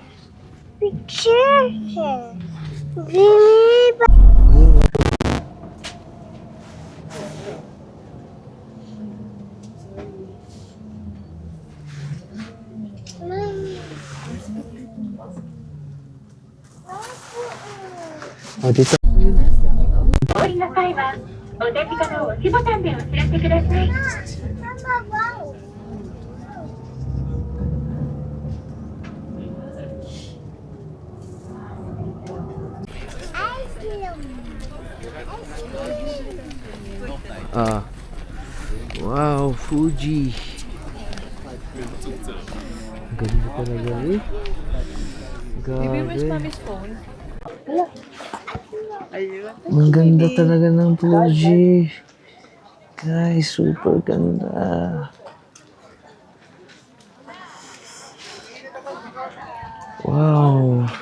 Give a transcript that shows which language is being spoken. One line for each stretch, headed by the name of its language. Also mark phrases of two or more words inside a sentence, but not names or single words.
Filipino: Picture. Bini ba? Oh, dito.
Japanese: お降りの際は、お手札の押しボタンでお知らせください。
Filipino: Ah. Wow, Fuji. Ganda talaga eh. Grabe. phone? Ang ganda talaga ng Fuji. Guys, super ganda. Wow.